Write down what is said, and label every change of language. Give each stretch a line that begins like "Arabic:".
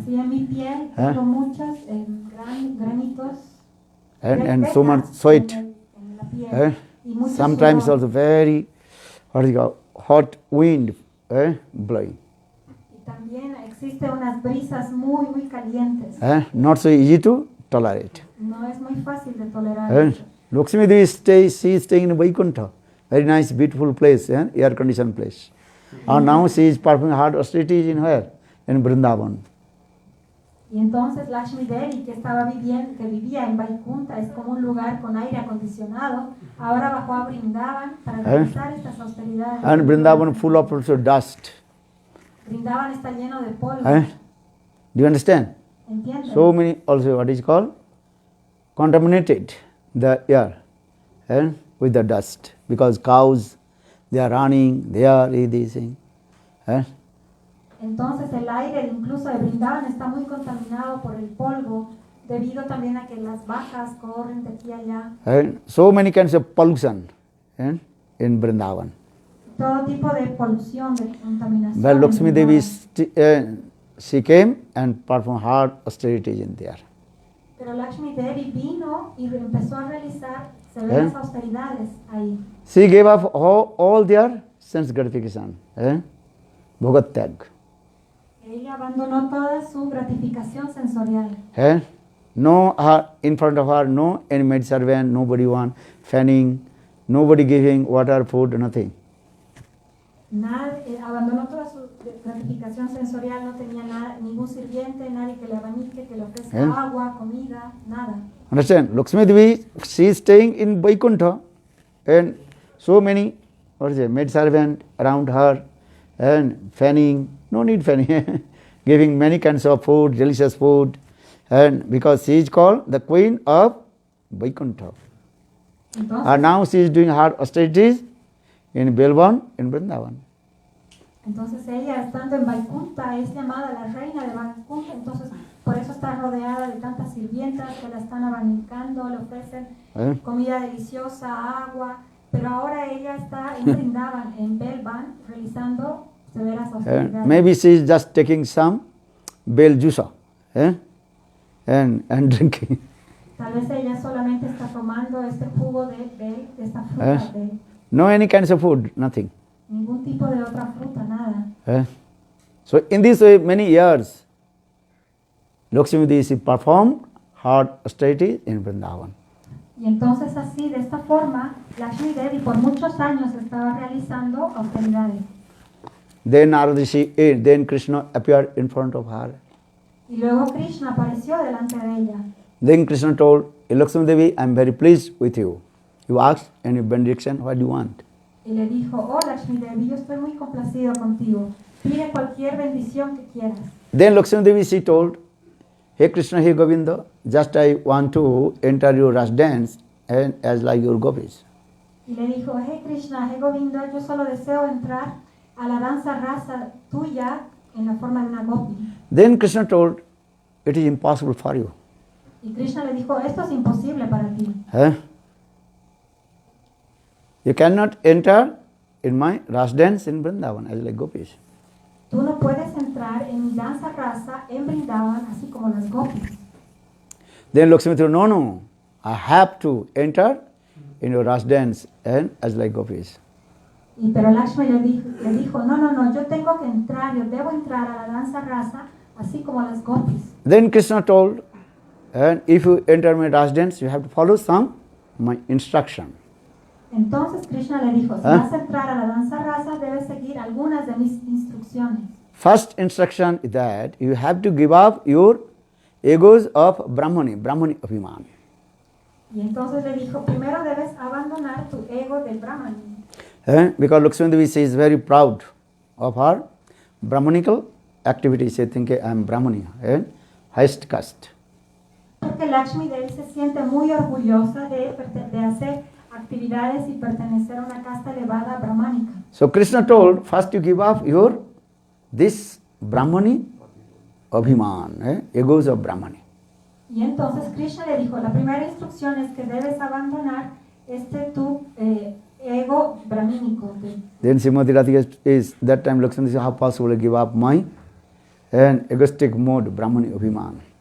Spanish: Así en mi piel tengo muchos granitos.
English: And so much sweat.
Spanish: En la piel. Y mucho
English: Sometimes
Spanish: sudor.
English: also very, what is it called, hot wind blowing.
Spanish: También existen unas brisas muy calientes.
English: Not so easy to tolerate.
Spanish: No es muy fácil de tolerar.
English: Lakshmi Devi she is staying in Vaikuntha, very nice, beautiful place, air conditioned place. And now she is performing hard austerities in where? In Vrindavan.
Spanish: Y entonces Lakshmi Devi, que vivía en Vaikuntha, es como un lugar con aire acondicionado, ahora bajó a Vrindavan para realizar estas austeridades.
English: And Vrindavan full of also dust.
Spanish: Vrindavan está lleno de polvo.
English: Do you understand?
Spanish: ¿Entienden?
English: So many also, what is called, contaminated the air with the dust, because cows, they are running, they are eating.
Spanish: Entonces el aire incluso de Vrindavan está muy contaminado por el polvo, debido también a que las vacas corren de aquí a allá.
English: So many kinds of pollution in Vrindavan.
Spanish: Todo tipo de polución, de contaminación.
English: Well,
Spanish: en
English: Lakshmi Devi,
Spanish: Vrindavan.
English: she came and performed hard austerities in there.
Spanish: Pero Lakshmi Devi vino y empezó a realizar severas austeridades ahí.
English: She gave up all their sense gratification, bhogat tag.
Spanish: Ella abandonó toda su gratificación sensorial.
English: No, in front of her, no any maid servant, nobody want fanning, nobody giving water, food, nothing.
Spanish: Abandonó toda gratificación sensorial, no tenía nada, ningún sirviente, nadie que le abanique, que le ofrezca agua, comida, nada.
English: Understand? Lakshmi Devi, she is staying in Vaikuntha, and so many, maid servant around her, and fanning, no need fanning, giving many kinds of food, delicious food, and because she is called the queen of Vaikuntha.
Spanish: Entonces,
English: And now she is doing her austerities in Belvan, in Vrindavan.
Spanish: entonces ella, estando en Vaikunta, es llamada la reina de Vaikunta, entonces por eso está rodeada de tantas sirvientas que la están abanicando, le ofrecen comida deliciosa, agua, pero ahora ella está en Vrindavan, en Belvan, realizando severas austeridades.
English: Maybe she is just taking some bel juice and drinking.
Spanish: Tal vez ella solamente está tomando este jugo de esta fruta, de
English: No any kinds of food, nothing.
Spanish: ningún tipo de otra fruta, nada.
English: So in this way, many years, Lakshmi Devi she performed her austerity in Vrindavan.
Spanish: Y entonces así, de esta forma, Lakshmi Devi por muchos años estaba realizando austeridades.
English: Then Narada Rishi ate, then Krishna appeared in front of her.
Spanish: Y luego Krishna apareció delante de ella.
English: Then Krishna told, Lakshmi Devi, I am very pleased with you. You asked any benediction, what do you want?
Spanish: Y le dijo, oh Lakshmi Devi, yo estoy muy complacido contigo. Pide cualquier bendición que quieras.
English: Then Lakshmi Devi she told, Hey Krishna, hey Govinda, just I want to enter your Ras dance and as like your gopis.
Spanish: Y le dijo, hey Krishna, hey Govinda, yo solo deseo entrar a la danza rasa tuya en la forma de una gopi.
English: Then Krishna told, it is impossible for you.
Spanish: Y Krishna le dijo, esto es imposible para ti.
English: You cannot enter in my Ras dance in Vrindavan as like gopis.
Spanish: Tú no puedes entrar en mi danza rasa en Vrindavan así como las gopis.
English: Then Lakshmi told, no, I have to enter in your Ras dance and as like gopis.
Spanish: Pero Lakshmi le dijo, no, yo tengo que entrar, yo debo entrar a la danza rasa así como las gopis.
English: Then Krishna told, and if you enter my Ras dance, you have to follow some my instruction.
Spanish: Entonces Krishna le dijo, si vas a entrar a la danza rasa, debes seguir algunas de mis instrucciones.
English: First instruction is that you have to give up your egos of Brahmani Abhiman.
Spanish: Y entonces le dijo, primero debes abandonar tu ego de Brahmani.
English: Because Lakshmi Devi is very proud of her Brahmanical activity. She thinks I am Brahmani, highest caste.
Spanish: Porque Lakshmi Devi se siente muy orgullosa de hacer actividades y pertenecer a una casta elevada brahmánica.
English: So Krishna told, first you give up this Brahmani Abhiman, egos of Brahmani.
Spanish: Y entonces Krishna le dijo, la primera instrucción es que debes abandonar tu ego brahmínico.
English: Then Srimati Radhika is that time Lakshmi says, how possible to give up my egoistic mode, Brahmani Abhiman.